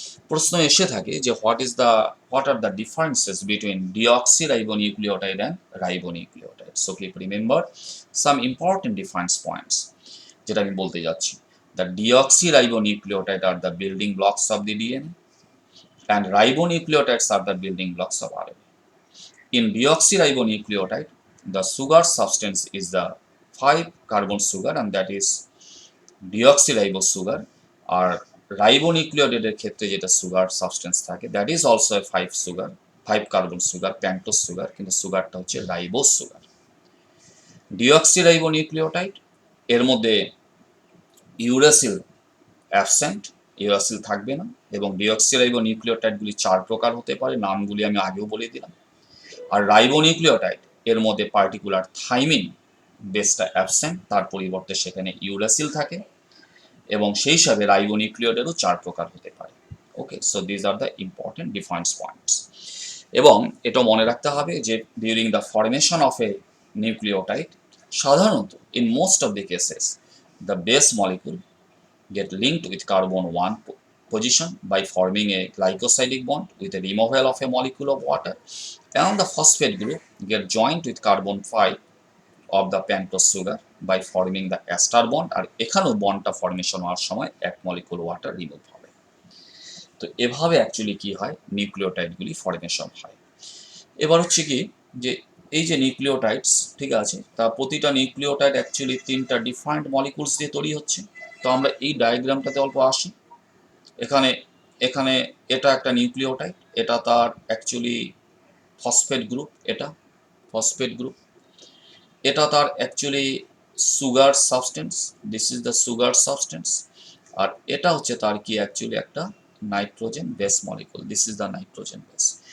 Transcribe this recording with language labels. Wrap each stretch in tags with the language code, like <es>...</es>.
<bn>প্রশ্ন এসে থাকে যে</bn> <en>What are the differences between deoxyribonucleotide and ribonucleotide. So keep remember some important difference points,</en> <bn>যেটা আমি বলতে যাচ্ছি।</bn> <en>The deoxyribonucleotide are the building blocks of the DNA and ribonucleotides are the building blocks of RNA. In deoxyribonucleotide, the sugar substance is the 5 carbon sugar, and that is deoxyribose sugar.</en> <bn>আর রাইবোনিউক্লিওটাইডের ক্ষেত্রে যেটা sugar substance থাকে,</bn> <en>that is also 5 carbon sugar,</en> <bn>প্যান্টোজ sugar, কিন্তু সুগারটা হচ্ছে ribose sugar. ডিঅক্সিরাইবোনিউক্লিওটাইড, এর মধ্যে uracil absent, uracil থাকবে না, এবং ডিঅক্সিরাইবোনিউক্লিওটাইডগুলি 4 প্রকার হতে পারে, নামগুলি আমি আগেও বলে দিলাম। আর রাইবোনিউক্লিওটাইড, এর মধ্যে পার্টিকুলার থাইমিন বেসটা অ্যাবসেন্ট, তার পরিবর্তে সেখানে ইউরাসিল থাকে, এবং সেই হিসাবে রাইবোনিউক্লিওটাইডও 4 প্রকার হতে পারে।</bn> <en>Okay, so these are the important difference points.</en> <bn>এবং এটা মনে রাখতে হবে যে</bn> <en>during the formation of a nucleotide, সাধারণত in most of the cases the base molecule get linked with carbon 1 position by forming a glycosidic bond with a removal of a molecule of water, and the phosphate group get joined with carbon 5 of the pentose sugar by forming the ester bond,</en> <bn>আর এখানেও বন্ডটা formation হওয়ার সময় 1 molecule water remove হবে। তো এভাবে actually কি হয়, নিউক্লিওটাইডগুলি formation হয়। এবার হচ্ছে কি, যে এই যে নিউক্লিওটাইডস, ঠিক আছে, তা প্রতিটা নিউক্লিওটাইড অ্যাকচুয়ালি 3টা ডিফারেন্ট মলিকুলস দিয়ে তৈরি হচ্ছে। তো আমরা এই ডায়াগ্রামটাতে অল্প আসি। এখানে এখানে এটা একটা নিউক্লিওটাইড, এটা তার অ্যাকচুয়ালি ফসফেট গ্রুপ, এটা ফসফেট গ্রুপ, এটা তার actually sugar substance,</bn> <en>this is the sugar substance,</en> <bn>আর এটা হচ্ছে তার কি অ্যাকচুয়ালি একটা nitrogen base molecule,</bn> <en>This is the nitrogen base.</en>